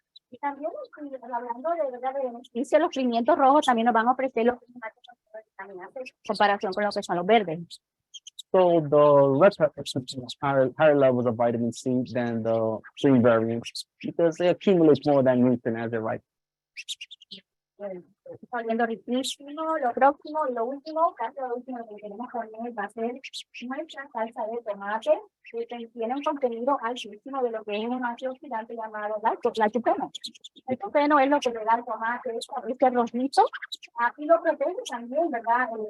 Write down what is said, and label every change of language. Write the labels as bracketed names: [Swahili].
[Spanish] Y también hablando de beneficio, los pimientos rojos también nos van a ofrecer los vitaminas en comparación con lo que son los verdes. [English] So the red peppers contain higher levels of vitamin C than the green variants because they accumulate more than nutrient as they ripen. [Spanish] Está oliendo riquísimo. Lo próximo y lo último, casi lo último que queremos poner va a ser nuestra salsa de tomate, que tiene un contenido altísimo de lo que es un antioxidante llamado lycopeno. El lycopeno es lo que le da al tomate este rojito y lo protege también, ¿verdad?